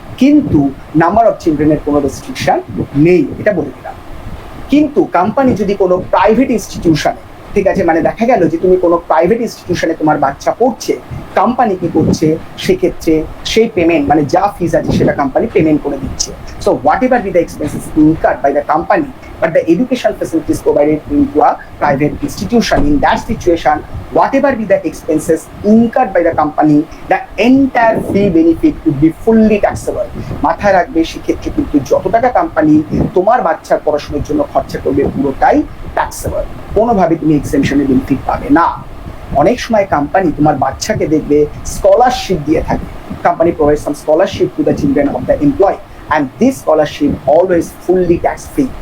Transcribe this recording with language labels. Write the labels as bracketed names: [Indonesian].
[Bangla] কিন্তু number of চিলড্রেনের কোনো restriction নেই, এটা বলে দিলাম। কিন্তু কোম্পানি যদি কোনো প্রাইভেট ইনস্টিটিউশনে, ঠিক আছে, মানে দেখা গেল যে তুমি কোনো প্রাইভেট ইনস্টিটিউশনে তোমার বাচ্চা পড়ছে, কোম্পানি কি করছে সেক্ষেত্রে সেই পেমেন্ট মানে যা ফিজ আছে সেটা কোম্পানি পেমেন্ট করে দিচ্ছে। [English] So whatever be the expenses incurred by the company, but the education facilities provided into a private institution. In that situation, whatever be the expenses incurred by the company, the entire fee benefit would be fully taxable. [Bangla] মাথায় রাখবে সেক্ষেত্রে কিন্তু যত টাকা company তোমার বাচ্চার পড়াশোনার জন্য খরচা করবে পুরোটাই ট্যাক্সেবল, কোনোভাবে তুমি এক্সেমশনের বেনিফিট পাবে না। অনেক সময় কোম্পানি তোমার বাচ্চাকে দেখবে স্কলারশিপ দিয়ে থাকে, [English] Company provide some scholarship to the children of the employee, and this scholarship always fully tax free.